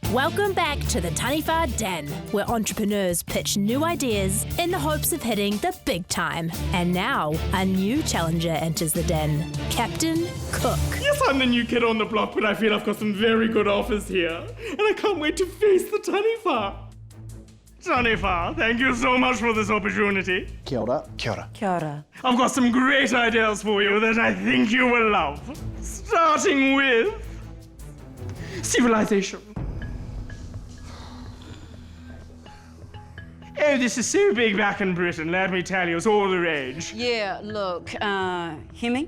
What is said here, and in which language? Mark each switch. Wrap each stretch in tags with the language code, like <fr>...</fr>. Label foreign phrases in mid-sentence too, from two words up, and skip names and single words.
<en>Welcome back to the Taniwha Den, where entrepreneurs pitch new ideas in the hopes of hitting the big time. And now, a new challenger enters the den, Captain Cook. Yes, I'm the new kid on the block, but I feel I've got some very good offers here. And I can't wait to face the Taniwha. Taniwha, thank you so much for this opportunity.</en> <mi>Kia ora. Kia ora. Kia ora.</mi> <en>I've got some great ideas for you that I think you will love. Starting with civilization. Oh, this is so big back in Britain, let me tell you, it's all the rage. Yeah, look, Hemi?</en>